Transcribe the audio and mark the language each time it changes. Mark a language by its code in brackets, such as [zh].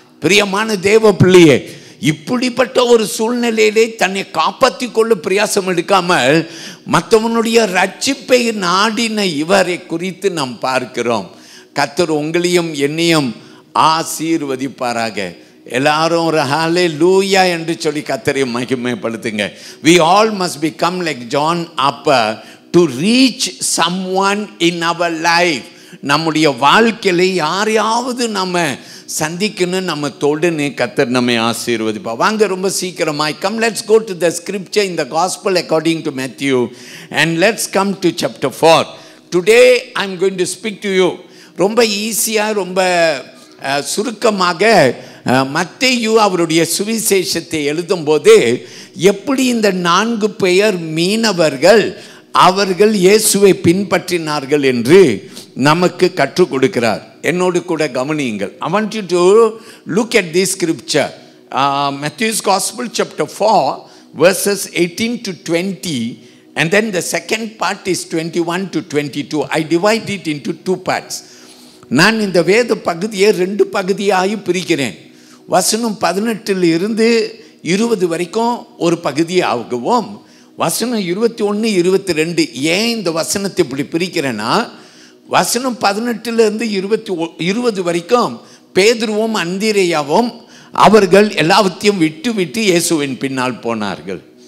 [ta] பிரியமான தேவ பிள்ளையே, இப்படிப்பட்ட ஒரு சூழ்நிலையிலே தன்னை காப்பாற்றி கொள்ள பிரயாசம் எடுக்காமல் மற்றவனுடைய ரட்சிப்பை நாடின இவரை குறித்து நாம் பார்க்கிறோம். கர்த்தர் உங்களையும் என்னையும் ஆசீர்வதிப்பாராக. எல்லாரும் ஒரு ஹல்லேலூயா என்று சொல்லி கர்த்தரை மகிமைப்படுத்துங்க. [en] We all must become like John Apper to reach someone in our life. [ta] நம்முடைய வாழ்க்கையில யாரையாவது நம்ம சந்திக்கணும், நம்ம தொடர்ந்து கர்த்தர் நம்மை ஆசீர்வதிப்பா. வாங்க ரொம்ப சீக்கிரமாய் [en] come, let's go to the scripture in the gospel according to Matthew and let's come to chapter 4. Today I'm going to speak to you. [ta] ரொம்ப ஈஸியாக ரொம்ப சுருக்கமாக மத்தேயு அவருடைய சுவிசேஷத்தை எழுதும்போது எப்படி இந்த 4 பேர் மீனவர்கள் அவர்கள் இயேசுவை பின்பற்றினார்கள் என்று நமக்கு கற்றுக் கொடுக்கிறார். என்னோடு கூட கவனியுங்கள். [en] I want you to look at this scripture. Matthew's Gospel chapter 4 verses 18 to 20 and then the second part is 21 to 22. I divide it into 2 parts. [ta] நான் இந்த வேத பகுதியை 2 பகுதியாகி பிரிக்கிறேன். வசனம் 18 இருந்து 20 வரைக்கும் ஒரு பகுதியாகவும், வசனம் 21, 22. ஏன் இந்த வசனத்தை இப்படி பிரிக்கிறேன்னா, வசனம் 18 இருந்து 20 வரைக்கும் பேதுருவும் அந்திரேயாவும் அவர்கள் எல்லாவற்றையும் விட்டு விட்டு இயேசுவின் பின்னால் போனார்கள்.